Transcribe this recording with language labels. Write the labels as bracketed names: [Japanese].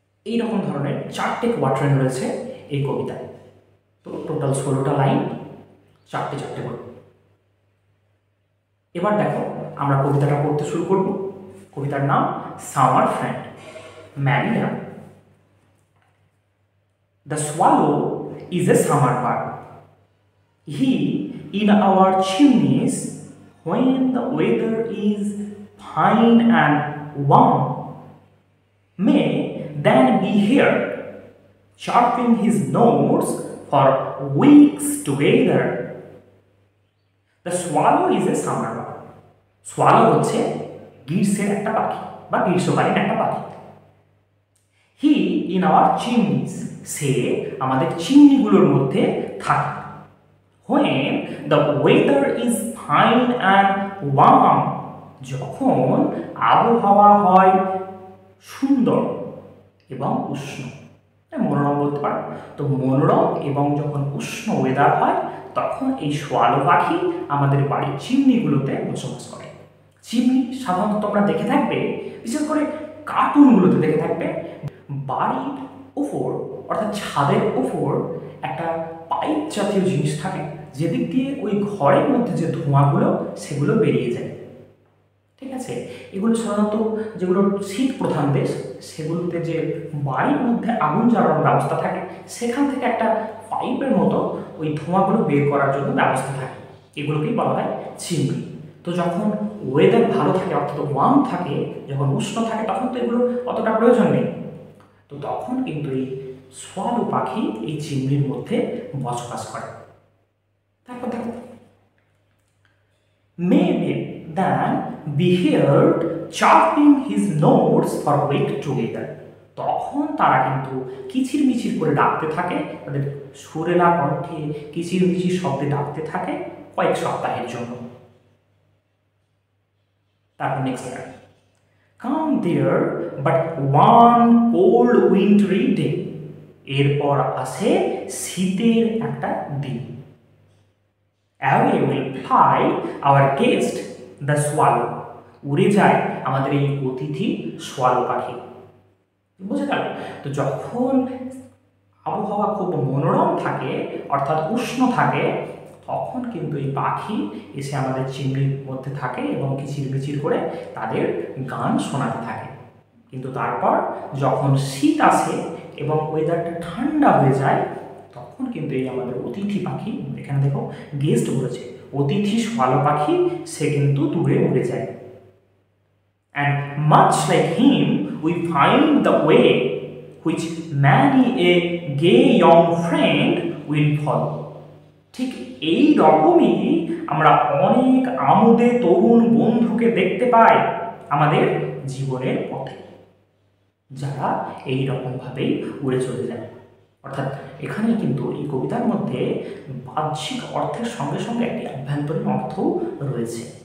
[Bangla] এইরকম ধরনের 4টে কোয়াট্রেন্ট রয়েছে এই কবিতায়। তো টোটাল 16টা লাইন, 4টে করে। এবার দেখো, আমরা কবিতাটা পড়তে শুরু করব। কবিতার নাম summer friend, Mary lamb. [English] The swallow is a summer bird. He in our chimneys when the weather is fine and warm may then be here sharpening his nose for weeks together. The swallow is a summer bird. [Bangla] Swallow হচ্ছে গ্রীষ্মের একটা পাখি বা গ্রীষ্মকালীন একটা পাখি। [English] he in our chimneys, [Bangla] সে আমাদের চিমনিগুলোর মধ্যে থাকে। [English] When the weather is fine and warm, [Bangla] যখন আবহাওয়া হয় সুন্দর এবং উষ্ণ, মনোরম বলতে পারো। তো মনোরম এবং যখন উষ্ণ ওয়েদার হয় তখন এই সোয়ালো পাখি আমাদের বাড়ির চিমনিগুলোতে বসবাস করে। চিমনি সাধারণত তোমরা দেখে থাকবে, বিশেষ করে কার্টুনগুলোতে দেখে থাকবে, বাড়ির উপর অর্থাৎ ছাদের উপর একটা পাইপ জাতীয় জিনিস থাকে, যেদিক দিয়ে ওই ঘরের মধ্যে যে ধোঁয়াগুলো সেগুলো বেরিয়ে যায়। ঠিক আছে, এগুলো সাধারণত যেগুলো শীত প্রধান দেশ সেগুলোতে যে বাড়ির মধ্যে আগুন জ্বালানোর ব্যবস্থা থাকে, সেখান থেকে একটা পাইপের মতো ওই ধোঁয়াগুলো বের করার জন্য ব্যবস্থা থাকে, এগুলোকেই বলা হয় চিমনি। তো যখন ওয়েদার ভালো থাকে অর্থাৎ ওয়ার্ম থাকে, যখন উষ্ণ থাকে তখন তো এগুলো অতটা প্রয়োজন নেই, তো তখন কিন্তু এই সোয়ালো পাখি এই চিমনির মধ্যে বসবাস করে। তারপর দেখো, [English] maybe then be heard chopping his notes for a week together. [Bangla] তখন তারা কিন্তু কিচিরমিচির করে ডাকতে থাকে, তাদের সুরেলা কণ্ঠে কিচিরমিচির শব্দে ডাকতে থাকে কয়েক সপ্তাহের জন্য। তারপর [English] Next line, come there but one cold wintry day. [Bangla] এরপর আসে শীতের একটা দিন। [English] Away will fly our guest the swallow. [Bangla] উড়ে যায় আমাদের এই অতিথি সোয়ালো পাখি। বুঝে গেল? তো যখন আবহাওয়া খুব মনোরম থাকে অর্থাৎ উষ্ণ থাকে, তখন কিন্তু এই পাখি এসে আমাদের চিমনির মধ্যে থাকে এবং কিচিরমিচির করে তাদের গান শোনাতে থাকে। কিন্তু তারপর যখন শীত আসে এবং ওয়েদারটা ঠান্ডা হয়ে যায়, তখন কিন্তু এই আমাদের অতিথি পাখি, এখানে দেখো গেস্ট বলেছে, অতিথি সোয়ালো পাখি, সে কিন্তু দূরে উড়ে যায়। [English] And much like him we find the way which many a gay young friend will follow. [Bangla] ঠিক এই রকমই আমরা অনেক আমোদে তরুণ বন্ধুকে দেখতে পাই আমাদের জীবনের পথে, যারা এই রকমভাবেই উড়ে চলে যায়। অর্থাৎ এখানে কিন্তু এই কবিতার মধ্যে বাহ্যিক অর্থের সঙ্গে সঙ্গে একটি আভ্যন্তরীণ অর্থও রয়েছে।